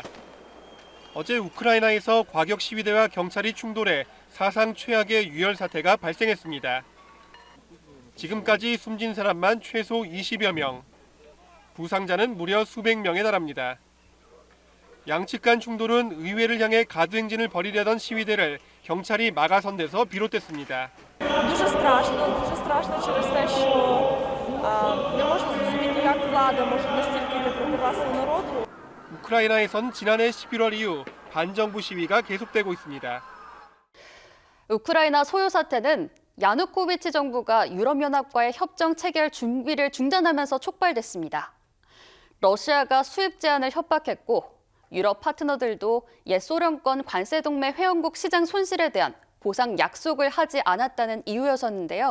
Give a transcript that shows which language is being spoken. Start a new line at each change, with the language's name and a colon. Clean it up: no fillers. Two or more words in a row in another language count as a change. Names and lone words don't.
Korean: 어제 우크라이나에서 과격 시위대와 경찰이 충돌해 사상 최악의 유혈 사태가 발생했습니다. 지금까지 숨진 사람만 최소 20여 명. 부상자는 무려 수백 명에 달합니다. 양측 간 충돌은 의회를 향해 가두행진을 벌이려던 시위대를 경찰이 막아선 데서 비롯됐습니다.
Ukrainian: Дуже страшно через те, що не можна зрозуміти, як влада може настільки йти проти власного народу.
Korean: 우크라이나에선 지난해 11월 이후 반정부 시위가 계속되고 있습니다. 우크라이나 소요 사태는 야누코비치 정부가 유럽연합과의 협정 체결 준비를 중단하면서 촉발됐습니다. 러시아가 수입 제한을 협박했고 유럽 파트너들도 옛 소련권 관세동맹 회원국 시장 손실에 대한 보상 약속을 하지 않았다는 이유였었는데요.